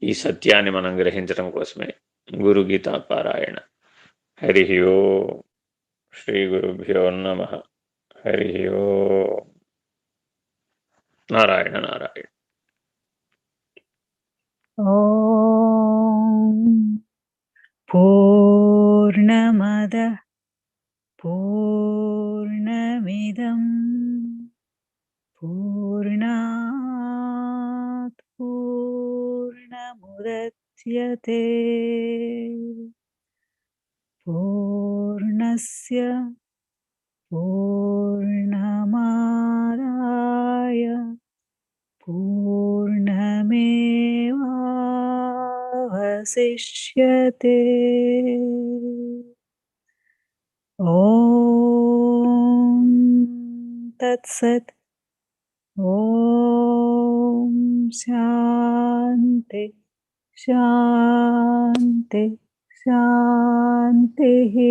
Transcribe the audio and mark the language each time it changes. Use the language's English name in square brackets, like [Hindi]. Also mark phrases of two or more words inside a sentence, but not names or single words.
[Telugu] ఈ సత్యాన్ని మనం గ్రహించడం కోసమే గురు గీతా పారాయణ. [Sanskrit] హరి ఓం. శ్రీ గురుభ్యో నమః. హరి ఓం. నారాయణ నారాయణ. ఓం పూర్ణమద పూర్ణమిదం పూర్ణాత్ పూర్ణముదచ్యతే పూర్ణస్య పూర్ణమాదాయ పూర్ణమేవావశిష్యతే. ఓం తత్సత్. ఓం శాంతి శాంతి శాంతి.